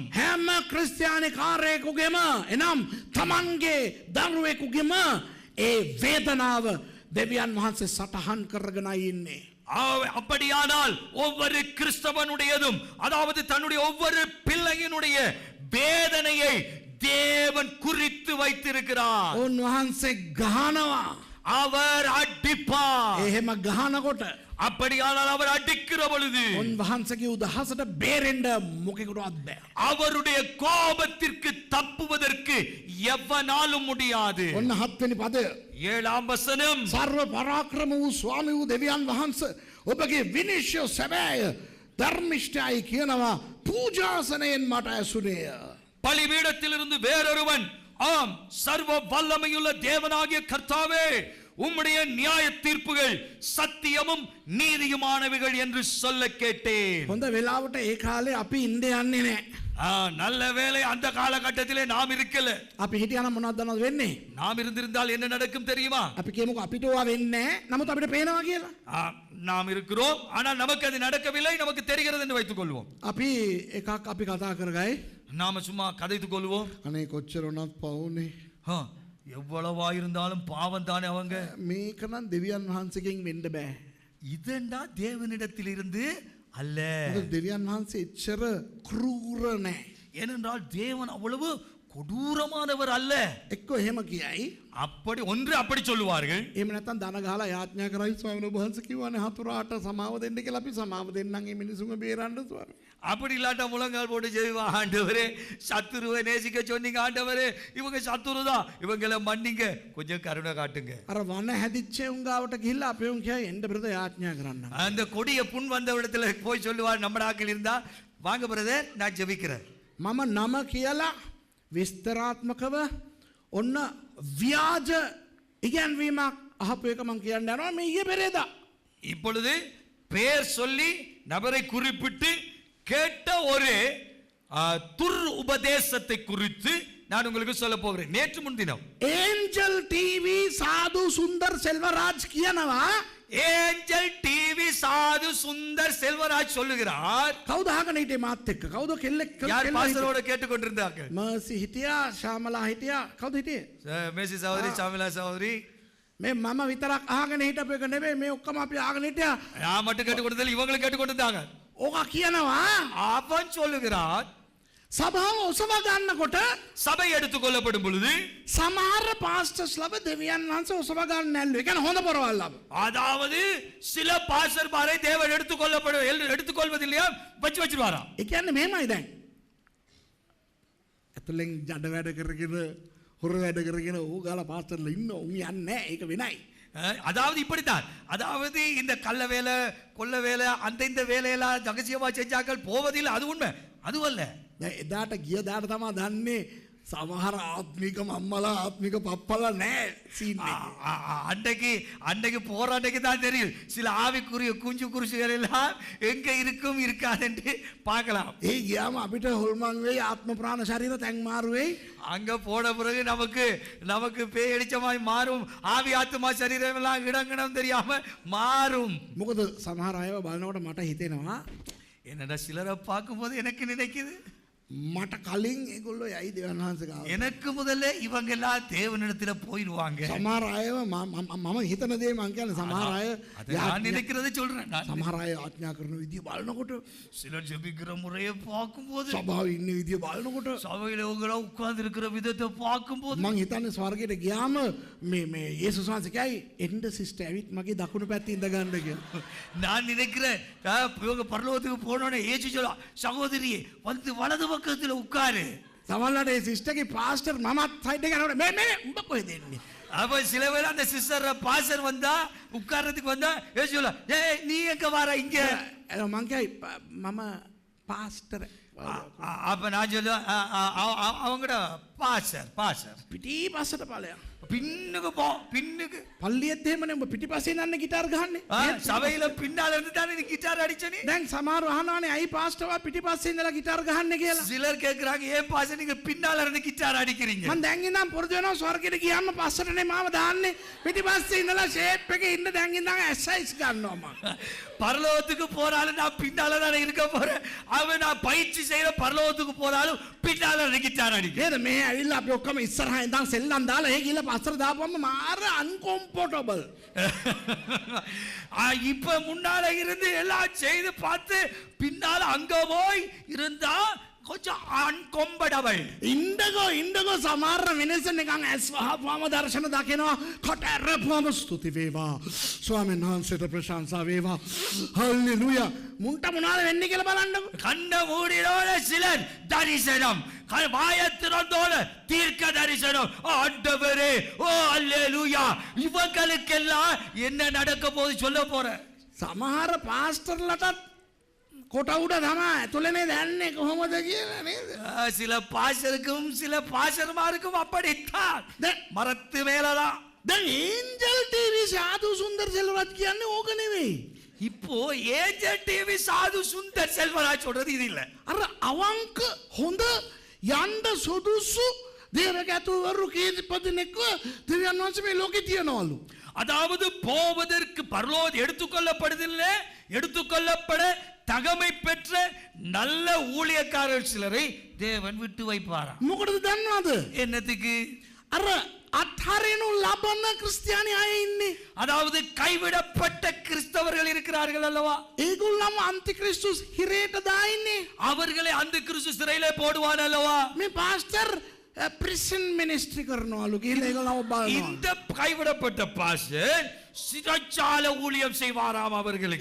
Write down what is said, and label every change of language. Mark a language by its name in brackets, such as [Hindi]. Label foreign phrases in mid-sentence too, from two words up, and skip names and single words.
[Sinhala] හැම ක්‍රිස්තියානි කාර්යයකගෙම එනම් තමන්ගේ දරුවෙකුගෙම ඒ වේදනාව දෙවියන් වහන්සේ සටහන් කරගෙනයි ඉන්නේ. [Tamil] அப்படியானால் ஒவ்வொரு கிறிஸ்தவனுடையதும், அதாவது தன்னுடைய ஒவ்வொரு பிள்ளையினுடைய வேதனையை தேவன் குறித்து வைத்திருக்கிறார். [Sinhala] උන්වහන්සේ ගහනවා. [Tamil] அவர் அடிப்பார். [Sinhala] එහෙම ගහනකොට [Tamil] அப்படியானால் அவர் அடிக்கிற பொழுது [Sinhala] උන්වහන්සේගේ උදහසට බේරෙන්න මොකෙකුටවත් බෑ. [Tamil] அவருடைய கோபத்திற்கு தப்புவதற்கு எவனாலும் முடியாது. [Sinhala] ඔන්න 7 වෙනි පදය. [Tamil] 7ஆம் வசனம். [Sinhala] සර්ව පරාක්‍රම වූ ස්වාමී වූ දෙවියන් වහන්සේ ඔබගේ විනිශ්චය සැබෑය ධර්මිෂ්ඨයි කියනවා පූජාසනයෙන් මට ඇසුනේය. [Tamil] பலிபீடத்திலிருந்து வேறொருவன், ஆம் சர்வ வல்லமையுள்ள தேவனாகிய கர்த்தாவே, உம்முடைய நியாய தீர்ப்புகள் சத்தியமும் நீதியுமானவைகள் என்று சொல்ல கேட்டேன். [Sinhala] හොඳ වෙලාවට ඒ කාලේ අපි ඉන්න යන්නේ නැහැ. [Tamil] நல்ல வேளை அந்த காலகட்டத்திலே நாம் இருக்கல. [Sinhala] අපි හිටියනම් මොනවද දන්නවද වෙන්නේ? [Tamil] நாம் இருந்திருந்தால் என்ன நடக்கும் தெரியுமா? [Sinhala] අපි කියමුකෝ අපිට ඕවා වෙන්නේ නැහැ. නමුත් අපිට පේනවා කියලා. [Tamil] நாம் இருக்கிறோம், ஆனால் நமக்கு அது நடக்கவில்லை, நமக்கு தெரிகிறது என்று வைத்துக் கொள்வோம். [Sinhala] අපි එකක් අපි කතා කරගයි. [Tamil] நாம சும்மா கதைத்துக் கொள்வோம். [Sinhala] අනේ කොච්චර වුණත් පවුනේ. [Tamil] எவ்வளவா இருந்தாலும் பாவம் தானே அவங்க. [Sinhala] මේක නම් දෙවියන් වහන්සේගෙන් වෙන්න බෑ. [Tamil] இதெண்டா தேவனிடத்தில் இருந்து அல்ல. [Sinhala] දෙවියන් වහන්සේ එච්චර ක්‍රූර නැහැ. [Tamil] ஏனென்றால் தேவன் அவ்வளவு கொடூரமானவர் அல்ல. [Sinhala] එක්ක එහෙම කියයි. [Tamil] அப்படி ஒன்று அப்படி சொல்லுவார்கள். [Sinhala] එහෙම නැත්නම් දන ගහලා යාඥා කරයි ස්වාමීන් වහන්සේ කිව්වනේ හතුරාට සමාව දෙන්න කියලා අපි සමාව දෙන්නම් මේ මිනිසුන්ව බේරන්න ස්වාමී. [Tamil] அப்படி இல்லாட்ட முழங்கால் போட்டு செய்வா, ஆண்டவரே சத்துருவை நேசிக்க சொன்னீங்க, ஆண்டவரே இவங்க சத்துரு தான், இவங்களை மன்னிங்க, கொஞ்சம் கருணை காட்டுங்க. [Sinhala] අර වන හැදිච්ච උංගාවට ගිහිල්ලා අපි උන් කියයි එන්න බ්‍රදර් යාඥා කරන්න. [Tamil] அந்த கொடிய புண் வந்த இடத்துல போய் சொல்லுவார், நம்ம ஆட்கள் இருந்தா வாங்க பிரதர் நான் ஜெபிக்கிறேன். [Sinhala] මම නම කියලා විස්තරාත්මකව ඔන්න ව්‍යාජ ඉගැන්වීමක් අහපු එක මම කියන්න යනවා මේ ඊයේ පෙරේදා. [Tamil] இப்பொழுது பெயர் சொல்லி நபரை குறிப்பிட்டு கேட்ட ஒரு துர் உபதேசத்தை குறித்து நான் உங்களுக்கு சொல்ல போகிறேன். நேற்று முன்தினம் [Sinhala] ඒන්ජල් ටීවී සාදු සුන්දර් සෙල්වරාජ් කියනවා [Tamil] ஏஞ்சல் டிவி சாது சுந்தர் செல்வராஜ் சொல்லுகிறார். [Sinhala] කවුද අහගෙන හිටියේ මාත් එක්ක? කවුද කෙල්ලෙක් [Tamil] யார் பாஸ்டரோட கேட்டுக்கொண்டிருந்தார்கள்? [Sinhala] මර්සි හිටියා, ශාමලා හිටියා. කවුද හිටියේ? [Tamil] மேசி சகோதரி, சாமிலா சகோதரி. [Sinhala] මේ මම විතරක් අහගෙන හිටපු එක නෙවෙයි, මේ ඔක්කොම අපි අහගෙන හිටියා. [Tamil] நான் மட்டும் கேட்டுக்கொண்டதில்லை, இவங்களும் கேட்டுக்கொண்டிருந்தாங்க. [Sinhala] ඕක කියනවා [Tamil] அவன் சொல்லுகிறார், [Sinhala] සභාව ඔසව ගන්නකොට [Tamil] சபை எடுத்துக் கொள்ளப்படும் பொழுது [Sinhala] සමහර පාස්ටර්ස්ලව දෙවියන් වහන්සේ ඔසව ගන්න නැල්ලු. ඒ කියන්නේ හොඳ පොරවල්ලව. [Tamil] அதாவது சில பாஸ்டர்மாரை தேவன் எடுத்துக்கொள்வதில்லையா, வச்சிருவாராம். [Sinhala] ඒ කියන්නේ මෙහෙමයි දැන්. ඇතුලෙන් ජඩ වැඩ කරගෙන හොර වැඩ කරගෙන ඌ ගාලා පාස්ටර්ලා ඉන්න උන් යන්නේ නැහැ. ඒක වෙනයි. [Tamil] அதாவது இப்படித்தான், அதாவது இந்த கள்ள வேலை கொள்ள வேலை அந்த இந்த வேலையெல்லாம் ரகசியமா செஞ்சாக்கள் போவதில்லை, அது உண்மை, அதுவல்ல. [Sinhala] දැන් එදාට ගිය දාට තමයි දන්නේ සමහර ආත්මික මම්මලා ආත්මික පප්පලා නැහැ සීන් එකේ. [Tamil] அன்னைக்கு போற அன்னைக்கு தான் தெரியும் சில ஆவிக்குரிய குஞ்சு குருசுகள் எல்லாம் எங்க இருக்கும் இருக்காதுன்னு பார்க்கலாம். [Sinhala] ඒ ගියාම අපිට හොල්මන් වෙයි ආත්ම ප්‍රාණ ශරීර තැන් මාරු වෙයි. [Tamil] அங்க போன பிறகு நமக்கு பேய் அடிச்ச மாதிரி மாறும், ஆவி ஆத்மா சரீரம் எல்லாம் இடங்கடம் தெரியாம மாறும். [Sinhala] මොකද සමහර අයව බලනකොට මට හිතෙනවා [Tamil] என்னடா சிலரை பார்க்கும்போது எனக்கு நினைக்குது, [Sinhala] මට කලින් ඒගොල්ලෝ යයි දෙවියන් වහන්සේ ගාව. [Tamil] எனக்கு முதல்ல இவங்க எல்லாம் தேவனிடத்துல போயிடுவாங்க. [Sinhala] සමහර අයව මම හිතන දේ මං කියන්නේ සමහර අය [Tamil] நான் நினைக்கிறதை சொல்றேன். [Sinhala] සමහර අය ආඥා කරන විදිය බලනකොට, [Tamil] சிலர் ஜெபிக்கிற முறையை பார்க்கும்போது, [Sinhala] සභාවේ ඉන්න විදිය බලනකොට, [Tamil] சபையில உட்கார்ந்து இருக்கிற விதத்தை பார்க்கும்போது [Sinhala] මං හිතන්නේ ස්වර්ගයට ගියාම මේ යේසුස් වහන්සේ කියයි එන්න සිස්ටර් ඇවිත් මගේ දකුණු පැත්තේ ඉඳ ගන්න කියලා. [Tamil] நான் நினைக்கிறேன் இவங்க பரலோகத்துக்கு போனோடனே இயேசு சொல்ல, சகோதரியே வந்து வலது பக்கத்துல உட்காரு. [Sinhala] සමහරවිට ඒ සිස්ටර්ගේ පාස්ටර් මමත් සයිඩ් එක යනකොට මේ උඹ කොහෙද එන්නේ? [Tamil] அப்ப சில வேளை அந்த சிஸ்டர் பாஸ்டர் வந்தா உட்கார்றதுக்கு வந்தா சொல்ல ஏய் நீ எங்க வர இங்க [Sinhala] මංකයි මම පාස්ටර [Tamil] அப்ப நான் சொல்லுவேன் அவங்கட பாஸ்டர் பாஸ்டர் [Sinhala] පිටී පස්සට පලයා [Tamil] பின்னுக்கு போ பின்னுக்கு [Sinhala] පල්ලියත්තේමන උඹ පිටි පසේ නන්න ගිටාර් ගහන්නේ [Tamil] சபையில பின்னால இருந்து தானே நீ கிட்டார் அடிச்சனே [Sinhala] දැන් සමහර අහනවානේ ඇයි පාස්ටර්වා පිටි පස්සේ ඉඳලා ගිටාර් ගහන්නේ කියලා [Tamil] சிலர் கேக்குறாங்க ஏன் பாஸ்டர் நீங்க பின்னால இருந்து கிட்டார் அடிக்கிறீங்க [Sinhala] මම දැන් ඉඳන් පුරුදු වෙනවා ස්වර්ගෙට ගියාම පස්සටනේ මාව දාන්නේ පිටි පස්සේ ඉඳලා ෂේප් එකේ ඉන්න දැන් ඉඳන් එක්සර්සයිස් කරනවා මම [Tamil] பரலோகத்துக்கு போறாலும் நான் பின்னால தானே இருக்க போறேன் அவன் நான் பயிற்சி செய்யற பரலோகத்துக்கு போறாலும் பின்னால கிட்டார் அடிக்க [Sinhala] නේද මේ ඇවිල්ලා අපි ඔක්කොම ඉස්සරහා ඉඳන් සෙල්ලම් දාලා ඒ ගිහලා පස්සට දාපුවම මාර අන්කම්ෆර්ටබල් [Tamil] இப்ப முன்னால இருந்து எல்லாம் செய்து பார்த்து பின்னால அங்க போய் இருந்தா கொஞ்சம் அன்கம்ஃபர்டபிள் [Sinhala] ඉන්දගෝ සමහර මිනිස්සු නිකන් ඇස් වහපුවම දර්ශන දකිනවා කොට ඇරපුවම ස්තුති වේවා ස්වාමීන් වහන්සේට ප්‍රශංසා වේවා හල්ලෙලූයා මුන්ට මොනවද වෙන්නේ කියලා බලන්නකෝ [Tamil] கண்ட மூடினோட சிலர் தரிசனம் வாய திறந்தோட தீர்க்க தரிசனம் ஆண்டவரே ஓ அல்லேலூயா இவங்களுக்கெல்லாம் என்ன நடக்க போகுது சொல்ல போற [Sinhala] සමහර පාස්ටර්ලටත් කොට උඩ තමයි ඇතුළේ දැන්නේ කොහොමද කියලා නේද [Tamil] சில பாஸ்டருக்கும் சில பாஸ்டர்மாருக்கும் அப்படித்தான் மரத்து மேலதான் [Sinhala] දැන් ඒන්ජල් ටීවී සාදු සුන්දර සෙල්වරත් කියන්නේ ඕක නෙවෙයි [Tamil] இப்போ ஏஞ்சல் டிவி சாது சுந்தர் செல்வராஜ் சொல்றது இது இல்ல [Sinhala] අර අවංක හොඳ යන්න සුදුසු දේවගතුවරු කීපදිනෙක්ව දෙවියන් වහන්සේ මේ ලෝකේ තියනවලු [Tamil] அதாவது போவதற்கு பரலோகம் எடுத்துக்கொள்ளப்படுதில்லை எடுத்துக்கொள்ளப்பட தகமை பெற்ற நல்ல ஊழியக்காரர் சிலரை தேவன் விட்டு வைப்பாராம் [Sinhala] මොකටද දන්නවද [Tamil] என்னத்துக்கு [Sinhala] අර අත්හරිනු ලබන ක්‍රිස්තියානි අය ඉන්නේ [Tamil] அதாவது கைவிடப்பட்ட கிறிஸ்தவர்கள் இருக்கிறார்கள் அல்லவா [Sinhala] ඒගොල්ලම අන්තික්‍රිස්තුස් හිරේට දාන්නේ [Tamil] அவர்களை அந்த கிறிஸ்து சிறையிலே போடுவான் அல்லவா [Sinhala] මේ පාස්ටර් [English] prison ministry [Sinhala] කරනවලු කියලා ඒගොල්ලෝ බලනවා [Tamil] இந்த கைவிடப்பட்ட பாஸ்டர் சிறைச்சாலை ஊழியம் செய்வாராம் அவர்களுக்கு